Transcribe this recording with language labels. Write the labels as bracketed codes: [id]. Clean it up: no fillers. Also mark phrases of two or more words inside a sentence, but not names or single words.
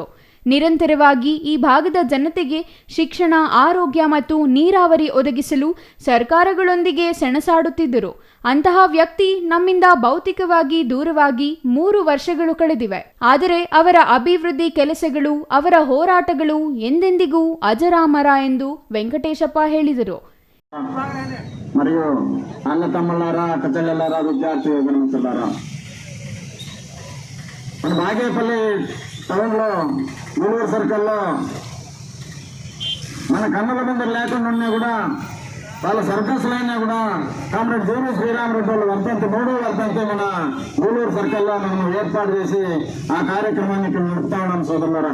[kn] ನಿರಂತರವಾಗಿ ಈ ಭಾಗದ ಜನತೆಗೆ ಶಿಕ್ಷಣ, ಆರೋಗ್ಯ ಮತ್ತು ನೀರಾವರಿ ಒದಗಿಸಲು ಸರ್ಕಾರಗಳೊಂದಿಗೆ ಸೆಣಸಾಡುತ್ತಿದ್ದರು. ಅಂತಹ ವ್ಯಕ್ತಿ ನಮ್ಮಿಂದ ಭೌತಿಕವಾಗಿ ದೂರವಾಗಿ 3 ವರ್ಷಗಳು ಕಳೆದಿವೆ. ಆದರೆ ಅವರ ಅಭಿವೃದ್ಧಿ ಕೆಲಸಗಳು, ಅವರ ಹೋರಾಟಗಳು ಎಂದೆಂದಿಗೂ ಅಜರಾಮರ ಎಂದು ವೆಂಕಟೇಶಪ್ಪ ಹೇಳಿದರು. [te] మరియు అన్న తమ్ముళ్ళారా, అక్క చెల్లెళ్ళారా, విద్యార్థి మిత్రులారా, మన బాగేపల్లి టౌన్లో గూడూరు సర్కిల్లో మన కన్నుల ముందు లేకుండా ఉన్నా కూడా, వాళ్ళ సర్కస్లు అయినా కూడా కామ్రేడ్ జివి శ్రీరామరెడ్డి వాళ్ళు వర్ధంతి 3వ వర్ధంతి మన గూడూరు సర్కిల్లో మనం ఏర్పాటు చేసి ఆ కార్యక్రమాన్ని ఇక్కడ నడుపుతా ఉన్నాం సోదరులారా.